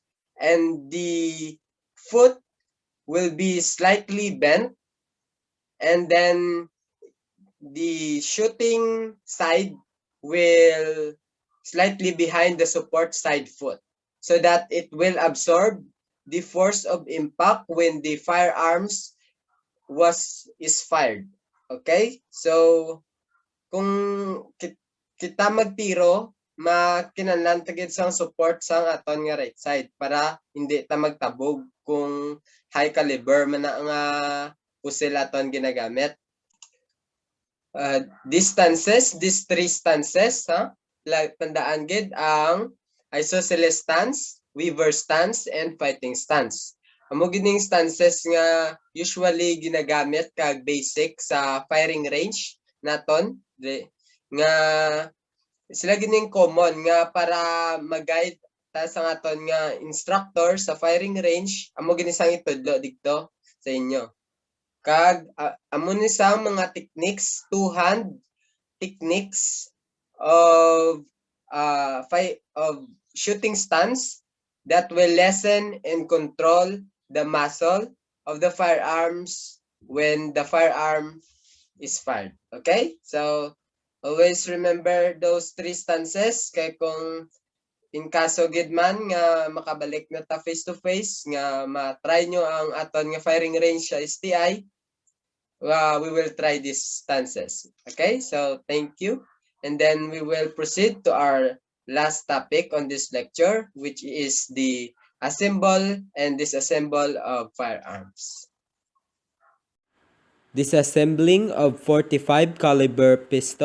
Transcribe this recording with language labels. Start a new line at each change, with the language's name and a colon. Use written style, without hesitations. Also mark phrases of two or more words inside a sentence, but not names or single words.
English: And the foot will be slightly bent, and then the shooting side will slightly behind the support side foot so that it will absorb the force of impact when the firearms is fired. Okay?
Hiligaynon: So kung kita magtiro, makinahanglan ta gid sang support sang aton nga
English: right side
Hiligaynon: para hindi ta magtabog kung
English: high caliber
Hiligaynon: man na nga pusil aton ginagamit.
English: Distances, these three stances,
Hiligaynon: tandaan gid ang
English: isosceles stance, weaver stance, and fighting stance.
Hiligaynon: Amo gining stances nga usually ginagamit kag basic sa
English: firing range
Hiligaynon: naton, nga sila gining common nga para mag-guide ta sa aton nga instructor sa
English: firing range.
Hiligaynon: Amo gini sang itudlo didto sa inyo. Kag amo ni sa mga
English: techniques, two-hand techniques of shooting stance that will lessen and control the muscle of the firearms when the firearm is fired. Okay? So always remember those three stances
Hiligaynon: kay kung in kaso gid man nga makabalik na ta
English: face to face
Hiligaynon: nga ma-try nyo ang aton nga
English: firing range
Hiligaynon: sa STI,
English: we will try these stances. Okay, so thank you, and then we will proceed to our last topic on this lecture, which is the assemble and disassemble of firearms. Disassembling of 45 caliber pistol.